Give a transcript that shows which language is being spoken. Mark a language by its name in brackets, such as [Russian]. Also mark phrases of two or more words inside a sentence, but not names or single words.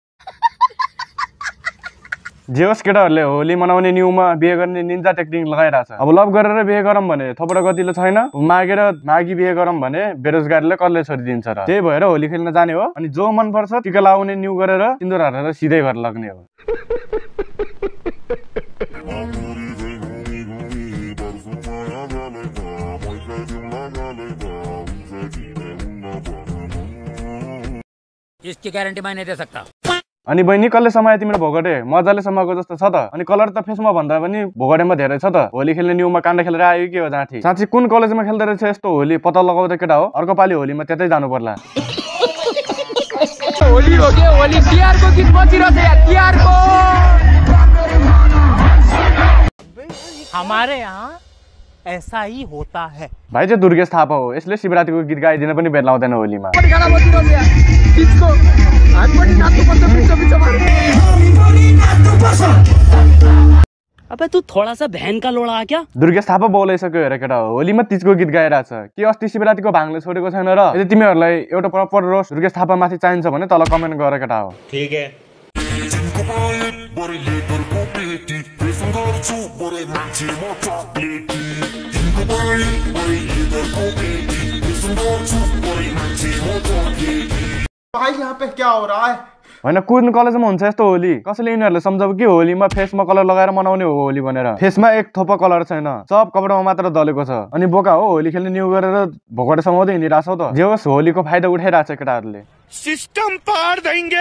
[Nepali] जे होस् केटाहरुले होली मनाउने न्यूमा बिहे गर्ने [English] ninja technique [Nepali] लगाइराछ। अब लभ गरेर बिहे गरम भने थपडा गतिलो छैन, मागेर मागी बिहे गरम भने बेरोजगारीले कसले छोडिदिन्छ र। त्यही भएर होली खेल्न जाने हो। अनि जो मन पर्छ टिका लाउने न्यू गरेर सिन्दुर हालेर सिधै घर लाग्ने हो। [Hindi] इसकी गारंटी मैं नहीं दे सकता। [Nepali] अनि बहिनी कसले समाए तिम्रो भोगटे? मजाले समाएको जस्तो छ त। अनि कलर त फेसमा भन्दा पनि भोगटेमा धेरै छ त। होली खेल्ने न्यूमा काण्ड खेलेर आयो के हो जाँठी? साँच्चै कुन कलेजमा खेल्दै रहेछ यस्तो होली? पत्ता लगाउँदै केटा हो। अर्को पालि होलीमा त्यतै जानु पर्ला। [Hindi] होली हो गया, [Nepali] होली तिहार को दिन बचिरहेछ यार, तिहार को। [Hindi] हमारे यहाँ ऐसा ही होता है। [Nepali] भाइ चाहिँ दुर्गेश थापा हो। यसले शिवरात्रिको गीत गाइदिन पनि बेल लाउँदैन होलीमा। [Hindi] अबे तू थोड़ा सा बहन का लोड़ा आ क्या? [Nepali] दुर्गेश थापा बोलाइसक्यो हेर केटा हो। होलीमा तीजको गीत गाइरहेछ के अस्ति शिवरात्रिको भाङले छोडेको छैन र? यदि तिमीहरुलाई एउटा [English] proper roast [Nepali] दुर्गेश थापा माथि चाहिन्छ भने तल कमेन्ट गर केटा हो। [Hindi] ठीक है। भाई यहाँ पे क्या हो रहा है? [Nepali] हैन कुन कलेजमा हुन्छ यस्तो होली? कसैले यिनीहरुले सम्झाउ कि होलीमा फेसमा कलर लगाएर मनाउने हो होली भनेर। फेसमा एक थोपा कलर छैन, सब कपडामा मात्र दलेको छ। अनि बोका हो होली खेल्ने न्यू गरेर भोगटे समाउँदै हिँडिराछौ त। जे होस् होलीको फाइदा उठाइराछ केटाहरुले। [Hindi] सिस्टम पार देंगे।